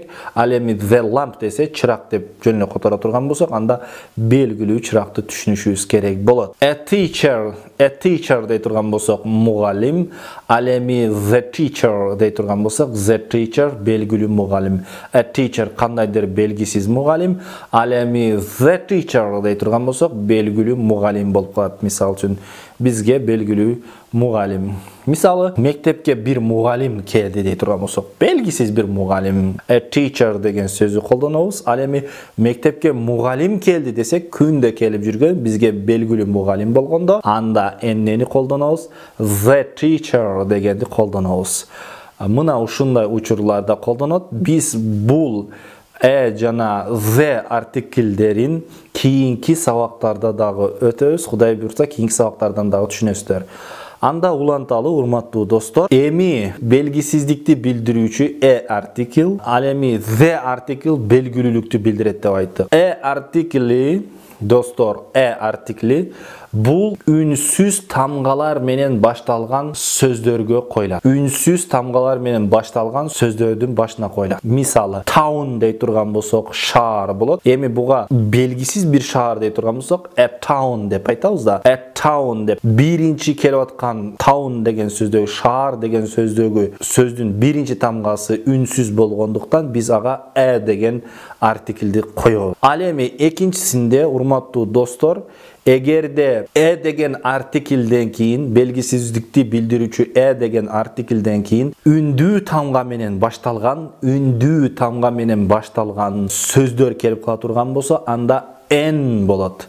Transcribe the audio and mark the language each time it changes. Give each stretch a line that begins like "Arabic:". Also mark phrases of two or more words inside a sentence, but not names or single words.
Kyrgyz: Ал эми
English: the lamp
Kyrgyz: десе чырак деп жөн эле которо турган болсок, анда белгилүү чыракты түшүнүшүбүз керек болот.
English: A teacher
Kyrgyz: дей турган болсок мугалим. Ал эми
English: the teacher
Kyrgyz: дей турган болсок,
English: the teacher
Kyrgyz: белгилүү мугалим.
English: A teacher
Kyrgyz: кандайдыр белгисиз мугалим. Ал эми
English: the teacher
Kyrgyz: дей турган болсок, белгилүү мугалим болуп калат. Мисал үчүн бизге белгилүү мугалим. Мисалы, мектепке бир мугалим келди дей турган болсок, белгисиз бир мугалим.
English: A teacher
Kyrgyz: деген сөзү колдонобуз. Ал эми мектепке мугалим келди десек, күндө келип жүргөн бизге белгилүү мугалим болгондо, анда эмнени колдонобуз?
English: The teacher
Kyrgyz: дегенди колдонобуз. Мына ушундай учурларда колдонот. Биз бул жана the артиклдерин кийинки сабактарда дагы өтөбүз. Кудай буйрса, кийинки сабактардан дагы түшүнөсүздөр. Анда уланталы, урматтуу достор, эми белгисиздикти билдирүүчү article, ал эми
English: the article
Kyrgyz: белгилүүлүктү билдирет деп айттык. Article достор, артикли бул үнсүз тамгалар менен башталган сөздөргө коюлат. Үнсүз тамгалар менен башталган сөздөрдүн башына коюлат. Мисалы, town дей турган болсок, шаар болот. Эми буга белгисиз бир шаар дей турган болсок,
English: a town
Kyrgyz: деп айтабыз да.
English: A town
Kyrgyz: деп биринчи келип аткан town деген сөздөгү, шаар деген сөздүн биринчи тамгасы үнсүз болгондуктан биз ага деген артиклди коебуз. Ал эми экинчисинде, урматтуу достор, эгерде деген артиклден кийин, белгисиздикти билдирүүчү деген артиклден кийин үндүү тамга менен башталган, сөздөр келип кала турган болсо, анда n болот.